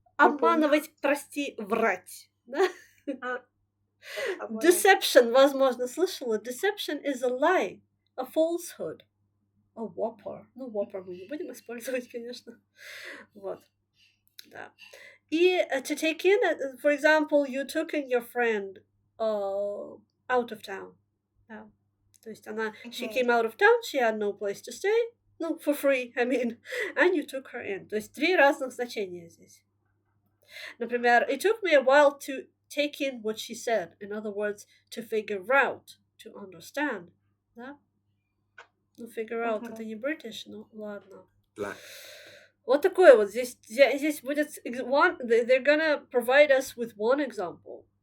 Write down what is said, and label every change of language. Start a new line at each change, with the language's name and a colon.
Russian: Обманывать, прости, врать. Да? Deception, возможно, слышала.
English: Deception is a lie, a falsehood, a whopper.
Russian: Ну, whopper мы не будем использовать, конечно. Вот. Да.
English: И to take in, for example, you took in your friend out of town. Yeah.
Russian: То есть она,
English: she came out of town, she had no place to stay, no, for free, I mean, and you took her in.
Russian: То есть 3 разных значения здесь.
English: Например, it took me a while to take in what she said. In other words, to figure out, to understand.
Russian: Да? Ну, figure out, это не British, ну, ладно. Вот такое вот. Здесь будет
English: they're gonna provide us with one example.